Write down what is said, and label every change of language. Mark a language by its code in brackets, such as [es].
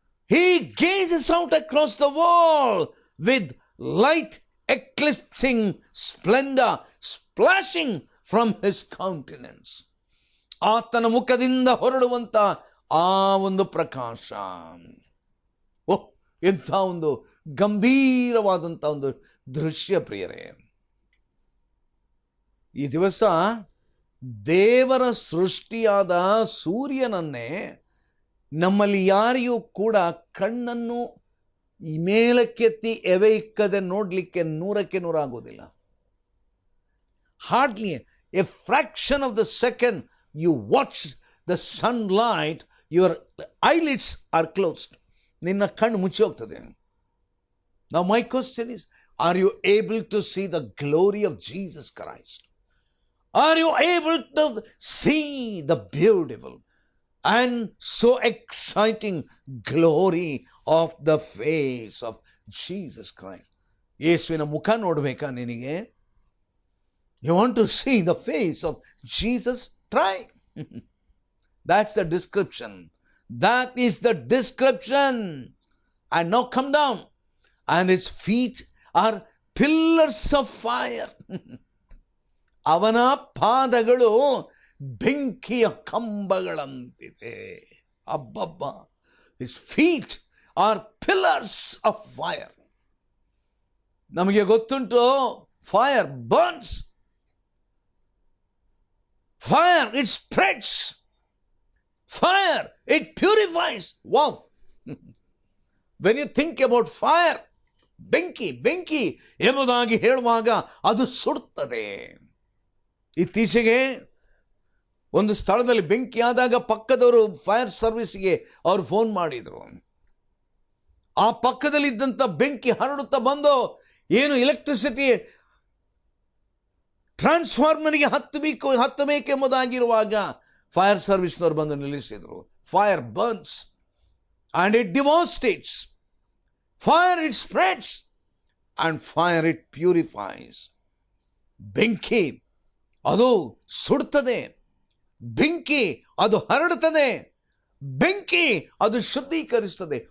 [en] He gazes out across the world with light eclipsing splendor splashing from his countenance. [kn] ಆತನ ಮುಖದಿಂದ ಹೊರಡುವಂತ ಆ ಒಂದು ಪ್ರಕಾಶ, ಓಹ್, ಎಂಥ ಒಂದು ಗಂಭೀರವಾದಂಥ ಒಂದು ದೃಶ್ಯ ಪ್ರಿಯರೇ. ಈ ದಿವಸ ದೇವರ ಸೃಷ್ಟಿಯಾದ ಸೂರ್ಯನನ್ನೇ ನಮ್ಮಲ್ಲಿ ಯಾರಿಗೂ ಕೂಡ ಕಣ್ಣನ್ನು ಈ ಮೇಲಕ್ಕೆತ್ತಿ ಎವೆ ಇಕ್ಕದೆ ನೋಡಲಿಕ್ಕೆ 100ಕ್ಕೆ 100 ಆಗೋದಿಲ್ಲ. [en] Hardly a fraction of the second you watch the sunlight, your eyelids are closed. [kn] ನಿನ್ನ ಕಣ್ಣು ಮುಚ್ಚಿ ಹೋಗ್ತದೆ. [en] Now my question is, are you able to see the glory of Jesus Christ? Are you able to see the beautiful and so exciting glory of the face of Jesus Christ? [kn] ಯೇಸುವಿನ ಮುಖ ನೋಡಬೇಕಾ ನಿನಗೆ? [en] You want to see the face of Jesus? Try. That's the description. That is the description. And now come down. And his feet are pillars of fire. [kn] ಅವನ ಪಾದಗಳು ಬೆಂಕಿಯ ಕಂಬಗಳಂತಿದೆ. ಅಬ್ಬಬ್ಬ. [en] His feet are pillars of fire. [kn] ನಮಗೆ ಗೊತ್ತುಂಟು, [en] fire burns. Fire, it spreads. Fire, it purifies. Wow. When you think about fire, [kn] ಬೆಂಕಿ ಎಂಬುದಾಗಿ ಹೇಳುವಾಗ ಅದು ಸುಡುತ್ತದೆ. ಇತ್ತೀಚೆಗೆ ಒಂದು ಸ್ಥಳದಲ್ಲಿ ಬೆಂಕಿ ಆದಾಗ ಪಕ್ಕದವರು ಫೈರ್ ಸರ್ವಿಸ್ಗೆ ಅವರು ಫೋನ್ ಮಾಡಿದರು. ಆ ಪಕ್ಕದಲ್ಲಿದ್ದಂಥ ಬೆಂಕಿ ಹರಡುತ್ತಾ ಬಂದು ಏನು ಎಲೆಕ್ಟ್ರಿಸಿಟಿ ಟ್ರಾನ್ಸ್ಫಾರ್ಮರ್ಗೆ ಹತ್ತಬೇಕೆಂಬುದಾಗಿರುವಾಗ ಫೈರ್ ಸರ್ವಿಸ್ನವರು ಬಂದು ನಿಲ್ಲಿಸಿದರು. [en] Fire burns and it devastates. Fire, it spreads, and fire, it purifies. [kn] ಬೆಂಕಿ ಅದು ಸುಡುತ್ತದೆ, ಬೆಂಕಿ ಅದು ಹರಡುತ್ತದೆ, ಬೆಂಕಿ ಅದು ಶುದ್ಧೀಕರಿಸುತ್ತದೆ.